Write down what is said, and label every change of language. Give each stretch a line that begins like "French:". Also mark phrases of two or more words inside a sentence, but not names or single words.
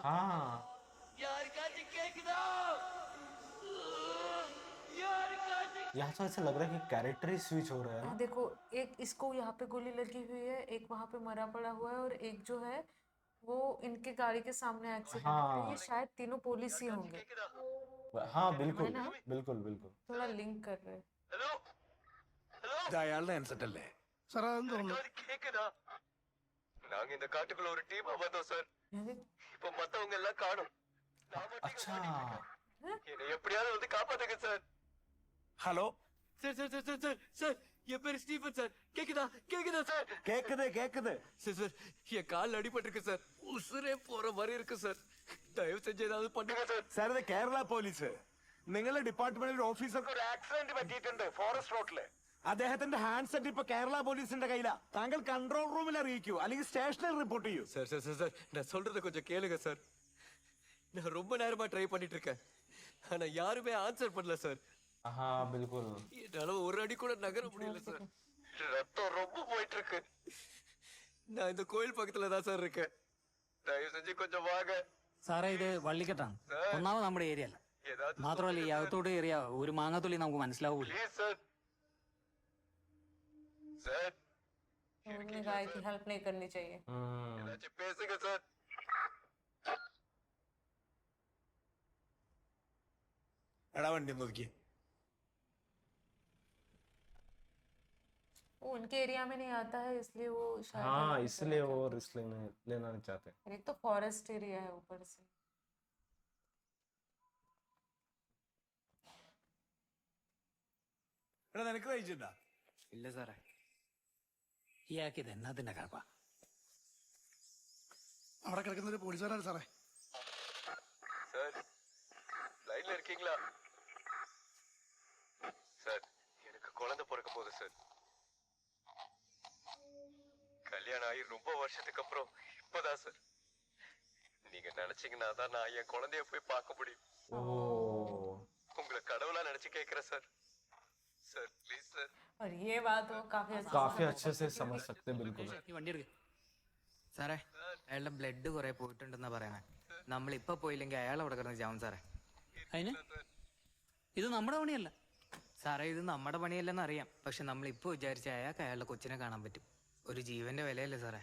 Hindi: हाँ, यहाँ तो ऐसा लग रहा है कि कैरेक्टर ही स्विच हो रहा है ना। देखो, एक इसको यहाँ पे गोली लगी हुई है, एक वहां पे मरा पड़ा हुआ है, और एक जो है वो इनके गाड़ी के सामने एक्सीडेंट हाँ। है। ये शायद तीनों पुलिस ही होंगे। हाँ बिल्कुल बिल्कुल बिल्कुल। थोड़ा लिंक कर रहे हैं।
Malayalam: ഇത് അയാളുടെ ആൻസർ അല്ലേ?
Tamil: சார் அதான் தோணும். கேக்குதா? நாங்க இந்த காட்டுக்குள்ள ஒரு டீமா வந்தோம் சார். இப்ப மத்தவங்க எல்லாம் காணும்.
Hindi: अच्छा,
Tamil: என்னை எப்படியாவது வந்து காப்பாத்துங்க சார்.
Malayalam: ഹലോ,
Tamil: சார் சார் சார் சார் சார் சார் என் பேரு ஸ்டீஃபன் சார். கேக்குதா கேக்குதா சார்?
Malayalam: കേക്കത് കേക്കത്.
Tamil: சார் சார் என் கால் அடிபட்டிருக்கு சார். உசுரே போற மாதிரி இருக்கு சார். தயவு செஞ்சு ஏதாவது பண்ணுங்க சார்.
Malayalam: സാർ, ഇത് കേരള പോലീസ്. നിങ്ങളുടെ ഡിപ്പാർട്ട്മെന്റിൽ ഓഫീസർക്ക് ഒരു ആക്സിഡന്റ് പറ്റിയിട്ടുണ്ട് ഫോറസ്റ്റ് റോഡില്. അദ്ദേഹത്തിന്റെ
English: hand set
Malayalam: ഇപ്പൊ കേരള പോലീസിന്റെ കയ്യിലാ. താങ്കൾ കൺട്രോൾ റൂമിൽ അറിയിക്കൂ, അല്ലെങ്കിൽ സ്റ്റേഷനിൽ റിപ്പോർട്ട് ചെയ്യൂ.
Tamil: சார் சார் சார் சார் நான் சொல்றத கொஞ்சம் கேளுங்க சார். நான் ரொம்ப நேரமா ட்ரை பண்ணிட்டு இருக்கேன், ஆனா யாருமே ஆன்சர் பண்ணல சார்.
Hindi: हाँ बिल्कुल।
Tamil: என்னால ஒரு அடி கூட நகர முடியல சார். ரத்தம் ரொம்ப போயிட்டு இருக்கு. நான் இந்த கோயில் பக்கத்துல தான் சார் இருக்கேன். தயவு செஞ்சு கொஞ்சம் வாங்க.
Malayalam: സാറേ, ഇത് വള്ളിക്കെട്ടാണ്. ഒന്നാമത് നമ്മുടെ ഏരിയ അല്ല.
Tamil: ஏதாவது
Malayalam: മാത്രമല്ല ഈ അകത്തോട്ട് കയറിയ ഒരു മാങ്ങാത്തുള്ളി നമുക്ക് മനസ്സിലാവൂല.
Tamil: ப்ளீஸ் சார்.
Telugu: సార్
Hindi: तो उन्होंने कहा कि हेल्प नहीं करनी चाहिए।
Telugu: చెప్పేసిగా సార్
Malayalam: എടാ വണ്ടി ഒന്ന് ഒതുക്കി.
Hindi: वो उनके एरिया में नहीं आता है, इसलिए वो शायद हाँ अलग ही इसलिए तरह वो का- रिस्क लेना नहीं चाहते। और एक तो
English: forest area
Hindi: है ऊपर से।
Malayalam: എടാ നിനക്ക് കഴിച്ചിട്ടുണ്ടാ? ഇല്ല സാറേ. ഇയാൾക്ക് ഇത് എന്നാത്തിന്റെ കഴപ്പ? അവിടെ കിടക്കുന്ന ഒരു പോലീസുകാരാണ് സാറേ.
Tamil: சார் லைன்ல இருக்கீங்களா? சார் எனக்கு குழந்தை பிறக்க போகுது சார். கல்யாணம் ஆகி ரொம்ப வருஷத்துக்கு அப்புறம் இப்பதான் சார். நீங்க நினைச்சீங்கன்னா தான் நான் என் குழந்தைய போய் பார்க்க முடியும். ओह உங்களை கடவுளா நினைச்சு கேட்கிறேன் சார். சார் ப்ளீஸ் சார்.
Hindi: और ये बात वो काफी अच्छे काफी अच्छे से समझ सकते हैं बिल्कुल।
Malayalam: ഈ വണ്ടി എടുക്ക്. സാറേ അയാളുടെ ബ്ലഡ് കുറെ പോയിട്ടുണ്ടെന്നാ പറയണേ. നമ്മളിപ്പോ പോയില്ലെങ്കിൽ അയാൾ അവിടെ കിടന്ന് ചാവും സാറേ. അതിന് ഇത് നമ്മുടെ പണിയല്ല. സാറേ ഇത് നമ്മുടെ പണിയല്ലെന്ന് അറിയാം. പക്ഷെ നമ്മളിപ്പോ വിചാരിച്ച അയാൾക്ക് അയാളുടെ കൊച്ചിനെ കാണാൻ പറ്റും. ഒരു ജീവന്റെ വിലയല്ലേ സാറേ.